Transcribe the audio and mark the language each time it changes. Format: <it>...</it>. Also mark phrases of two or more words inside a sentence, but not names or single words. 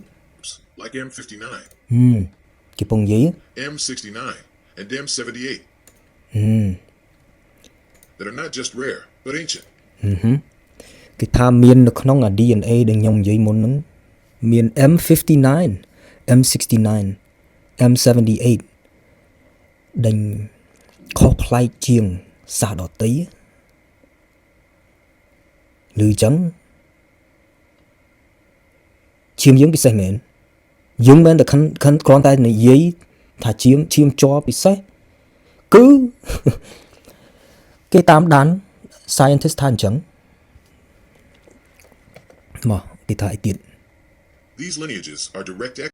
<en>Like M59,</en> <km>គេពងនិយាយ</km> <en>M69, and M78 that are not just rare, but ancient.</en> <km>គេថាមាននៅក្នុង DNA ដែលខ្ញុំនិយាយមុនហ្នឹងមាន M59 M69 M78 ដែលខុសប្លែកជាងសារដទៃឬ អញ្ចឹងឈាមយើងពិសេសមែនយើងមិនតែគ្រាន់តែនិយាយថាឈាមជ័រពិសេសគឺ គេតាមដាន scientist ថាអញ្ចឹងមកគេថាអីទៀត</km> <en>These lineages are direct</en>